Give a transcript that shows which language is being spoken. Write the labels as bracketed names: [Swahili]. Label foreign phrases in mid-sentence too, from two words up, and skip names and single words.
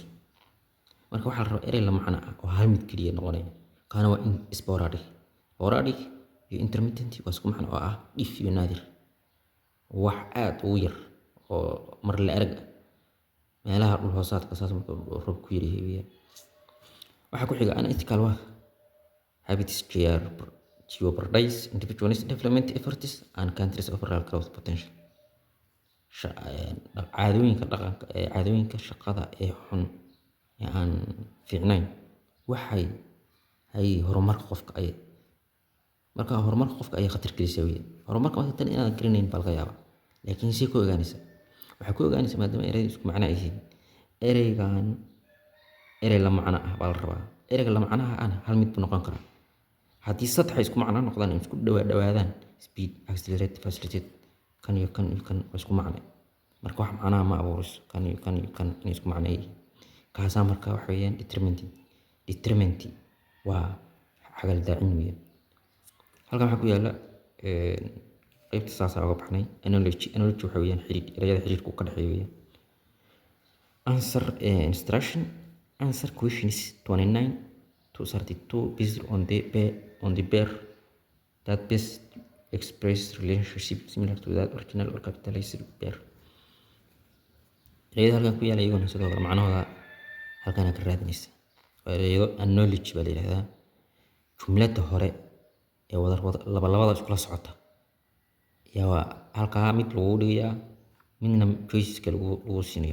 [Somali] marka waxaa la rabaa erey la macno ah oo hal mid keliya noqonaya, kaana waa sporadic iyo intermittent waa isku macno oo ah dhif iyo naadir, wax aad u yar oo mar la arag meelaha dhul-hoosaadka saas marka roob ku yaryahay weeyaan. waxaa ku xiga [English] analytical work, habits jeopardize individuals development efforts and countries overall growth potential. [Somali] caadooyinka shaqada ee xun ee aan fiicnayn waxay horumarka qofka ay khatar gelisaa weeyaan. horumarka marka tan inaad garanayn baa laga yaabaa, laakiin si ku ogaanaysa waxaa ku ogaanaysa maadaama ereyada isku macno ay yihiin. ereygan erey la macno ah baa la rabaa. ereyga la macnaha ana hal mid buu noqon karaa. haddii saddex isku macno noqdaan isku dhawaadaan [English] speed, accelerate, facilitate, [Somali] kan iyo kan waa isku macno, marka wax macnaha ma abuurayso. kan iyo kan inay isku macno yihiin kaasaa marka waxa weeyaan determinant waa xagal daacin weeyaan. halkan waxaa ku yaala qaybta saasaa uga baxnay. analogy waxa weeyaan ereyada xiriirka ka dhexeeya weeyaan. [English] answer questions 29 to 32 based on the pair that best express relationship similar to that original or capitalized pair. [Somali] ereyada halkan ku yaala iyaguna sidoo kale macnahooda halkan ka raadinaysa. ereyado analogy baa la yidhahdaa. jumlada hore ee labada iskula socota yaa halkaa mid lagu dhigayaa, midna choiceska lagu siinayo.